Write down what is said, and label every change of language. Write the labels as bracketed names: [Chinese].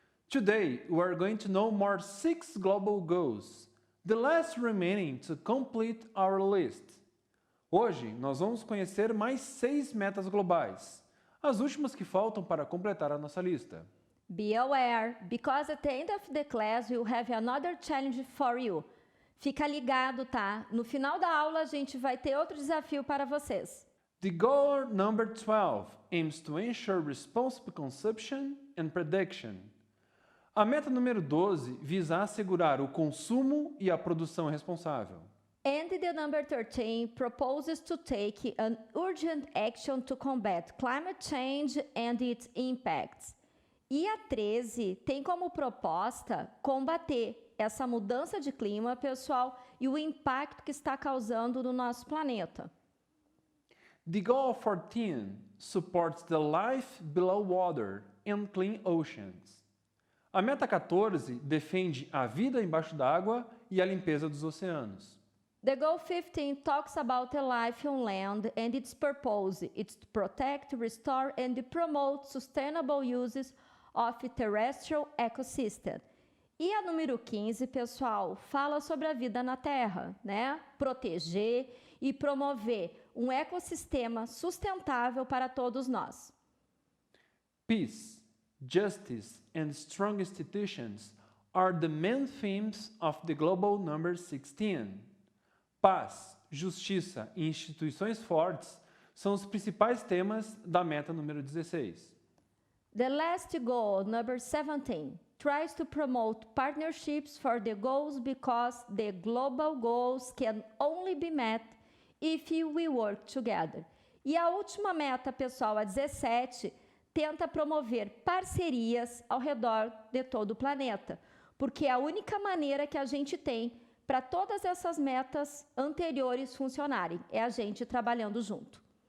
[English] Today we are going to know more 6 global goals, the last remaining to complete our list. [Portuguese] Hoje nós vamos conhecer mais 6 metas globais, as últimas que faltam para completar a nossa lista. [English] Be aware, because at the end of the class we'll have another challenge for you. [Portuguese] Fica ligado, tá? No final da aula a gente vai ter outro desafio para vocês. [English] The goal number 12 aims to ensure responsible consumption and production. [Portuguese] A meta número 12 visa assegurar o consumo e a produção responsável. [English] And the number 13 proposes to take an urgent action to combat climate change and its impacts. [Portuguese] E a 13 tem como proposta combater essa mudança de clima, pessoal, e o impacto que está causando no nosso planeta. [English] The goal 14 supports the life below water and clean oceans. [Portuguese] A meta 14 defende a vida embaixo d'água e a limpeza dos oceanos. [English] The goal 15 talks about the life on land and its purpose. It's to protect, restore and promote sustainable uses of terrestrial ecosystem. [Portuguese] E a número 15, pessoal, fala sobre a vida na Terra, né? Proteger e promover um ecossistema sustentável para todos nós. [English] Peace, justice and strong institutions are the main themes of the global number 16. [Portuguese] Paz, justiça e instituições fortes são os principais temas da meta número 16. [English] The last goal, number 17, tries to promote partnerships for the goals because the global goals can only be met if we work together. [Portuguese] E a última meta, pessoal, a 17, tenta promover parcerias ao redor de todo o planeta, porque é a única maneira que a gente tem para todas essas metas anteriores funcionarem, é a gente trabalhando junto.